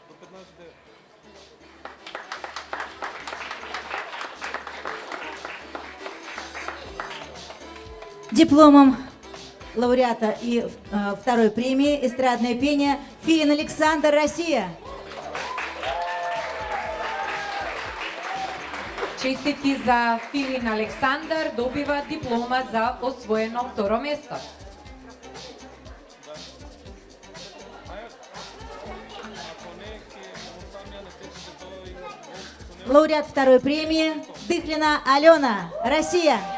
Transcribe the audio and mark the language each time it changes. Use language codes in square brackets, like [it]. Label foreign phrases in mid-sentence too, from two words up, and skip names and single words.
[ru] Дипломом лауреата и второй премии «Эстрадное пение» Филин Александр, Россия. [mk] Честитки за Филин Александар, добива диплома за освоено второ место. [ru] Лауреат второй премии Дыхлина Алена, Россия.